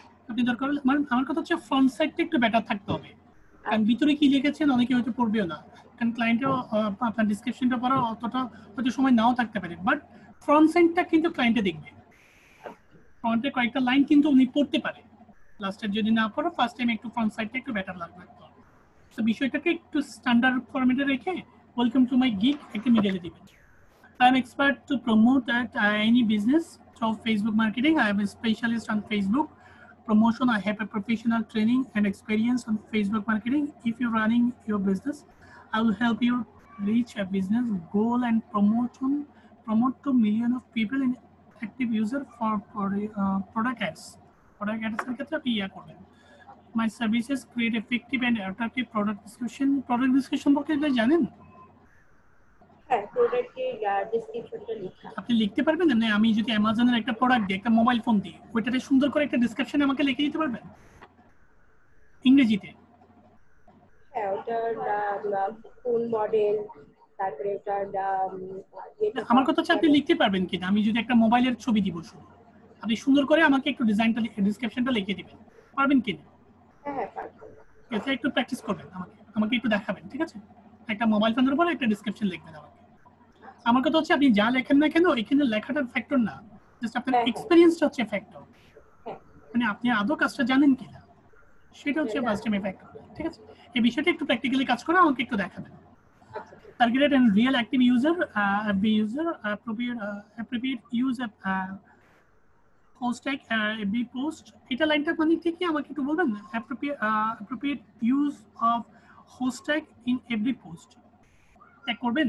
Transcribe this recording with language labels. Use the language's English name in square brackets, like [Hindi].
[Bangla] আপনি দরকার হলে, মানে আমার কথা হচ্ছে ফ্রন্ট সাইডটা একটু বেটার থাকতে হবে, কারণ ভিতরে কি লিখেছেন অনেকে হয়তো পড়বেও না, কারণ ক্লায়েন্টও আপনার ডিসক্রিপশনটা পড়া অতটা হয়তো সময় নাও থাকতে পারে, বাট ফ্রন্ট সাইডটা কিন্তু ক্লায়েন্টে দেখবে। ফ্রন্টে কয়েকটা লাইন কিন্তু উনি পড়তে পারে, লাস্টের যদি না পড়ো ফার্স্ট টাইম একটু ফ্রন্ট সাইডটা একটু বেটার লাগবে। তো বিষয়টাকে একটু স্ট্যান্ডার্ড ফরম্যাটে রেখে ওয়েলকাম টু মাই গিগ একটা মিডলে দিবেন। [English] I am expert to promote at any business of Facebook marketing. I am a specialist on Facebook promotion. I have a professional training and experience on Facebook marketing. If you're running your business, I will help you reach a business goal and promote to million of people in active user for product ads. [Bangla] Product ads এর ক্ষেত্রে আপনি করবেন। [English] My services create effective and attractive product description. [Bangla] Product description বলতে জানেন? হ্যাঁ, প্রোডাক্টের ডেসক্রিপশনটা লেখা। আপনি লিখতে পারবেন না? আমি যদি অ্যামাজনের একটা প্রোডাক্ট দিই, একটা মোবাইল ফোন দিই, ওইটাতে সুন্দর করে একটা ডেসক্রিপশন আমাকে লিখে দিতে পারবেন ইংরেজিতে? হ্যাঁ, ওটার কোন মডেল, তারপরে ওটার আমার কথা হচ্ছে আপনি লিখতে পারবেন কিনা। আমি যদি একটা মোবাইলের ছবি দিব, শুধু আপনি সুন্দর করে আমাকে একটু ডিজাইনটা, ডেসক্রিপশনটা লিখে দিবেন, পারবেন কিনা? হ্যাঁ পারবো। এটা একটু প্র্যাকটিস করবেন, আমাকে একটু দেখাবেন, ঠিক আছে? একটা মোবাইল ফোনের উপর একটা ডেসক্রিপশন লিখবেন আমাকে। আমার কথা হচ্ছে আপনি যা লেখেন না কেন, এখানে লেখাটার ফ্যাক্টর না, জাস্ট আপনার এক্সপেরিয়েন্সটা হচ্ছে ফ্যাক্টর। মানে আপনি আদৌ কাজটা জানেন কিনা সেটা হচ্ছে ফার্স্ট টাইম ফ্যাক্টর, ঠিক আছে? এই বিষয়টা একটু প্র্যাকটিক্যালি কাজ করে আমাকে একটু দেখাবেন। [English] Targeted and real active user, FB user, appropriate use of hashtag FB post. [Bangla] এটা লাইনটা মানে ঠিকই, আমাকে একটু বলবেন [English] appropriate use of hashtag in every post [Bangla] tag করবেন।